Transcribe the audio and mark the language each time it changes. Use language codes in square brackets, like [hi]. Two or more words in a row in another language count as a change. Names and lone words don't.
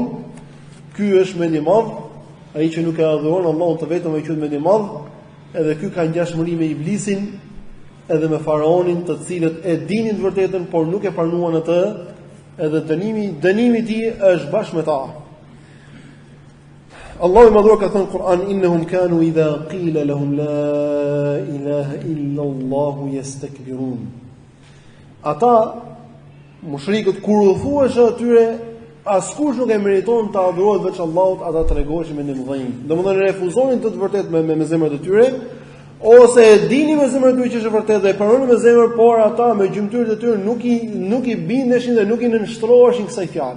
[sq] Ky është mendje madh, ai që nuk e adhuron Allahun të vetëm ai quhet mendje madh, edhe ky ka ngjashmëri me iblisin edhe me faraonin, të cilët e dinin të vërtetën, por nuk e pranuan atë, edhe dënimi i tij është bashkë me ta. Allahu më dhuar ka thënë në Kur'an: [ar] "إنهم كانوا إذا قيل لهم لا إله إلا الله يستكبرون." [sq] Ata mushrikët kur u thuash atyre askush nuk e meriton të adhurohet veç Allahut, ata tregoheshin me ndëmdhënie. Domethënë refuzonin të vërtetë me zemrat e tyre, ose e dinin me zemrat e tyre që është vërtetë dhe e pranonin me zemër, por ata me gjymtyrët e tyre nuk i bindeshin dhe nuk i nënshtroheshin kësaj fjale.